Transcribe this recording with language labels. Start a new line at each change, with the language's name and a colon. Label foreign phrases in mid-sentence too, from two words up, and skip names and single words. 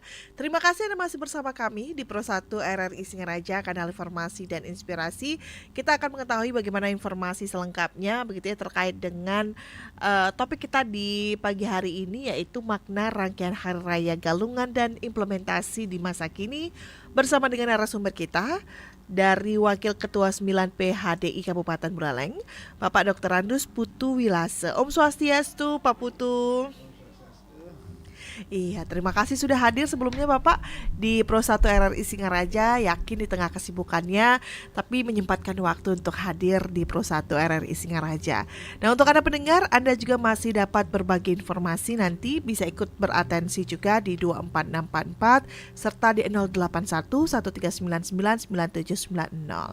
Indonesian: Terima kasih Anda masih bersama kami di Pro 1 RRI Singaraja, kanal informasi dan inspirasi. Kita akan mengetahui bagaimana informasi selengkapnya begitu ya terkait dengan topik kita di pagi hari ini, yaitu makna rangkaian Hari Raya Galungan dan implementasi di masa kini, bersama dengan narasumber kita dari Wakil Ketua 9P HDI Kabupaten Buleleng, Bapak Dr. Andus Putu Wilase.
Balinese: Om Swastiastu,
Indonesian: Pak Putu. Iya, terima kasih sudah hadir sebelumnya Bapak di Pro 1 RRI Singaraja. Yakin di tengah kesibukannya, tapi menyempatkan waktu untuk hadir di Pro 1 RRI Singaraja. Nah, untuk Anda pendengar, Anda juga masih dapat berbagi informasi, nanti bisa ikut beratensi juga di 24644 serta di 081 1399 9790.